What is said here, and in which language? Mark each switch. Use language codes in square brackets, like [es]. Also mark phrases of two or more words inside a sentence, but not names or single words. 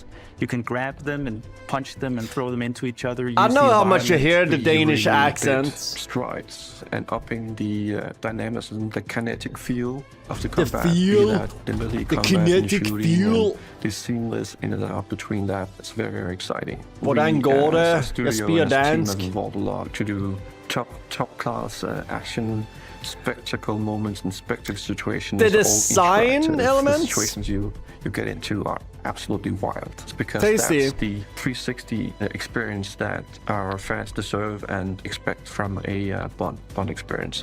[en] You can grab them and punch them and throw them into each other. I know how much you hear the Danish accent. Strides and upping the dynamism, the kinetic feel of the combat. The feel, the kinetic feel. The seamless in and out between that. It's very, very exciting. [da] Hvordan går det? Jeg spiger dansk. [en] Involved a lot to do top class action spectacle moments and spectacle situations. The design elements? The situations you get into are absolutely wild. It's because Tasty. that's the 360 experience that our fans deserve and expect from a Bond experience.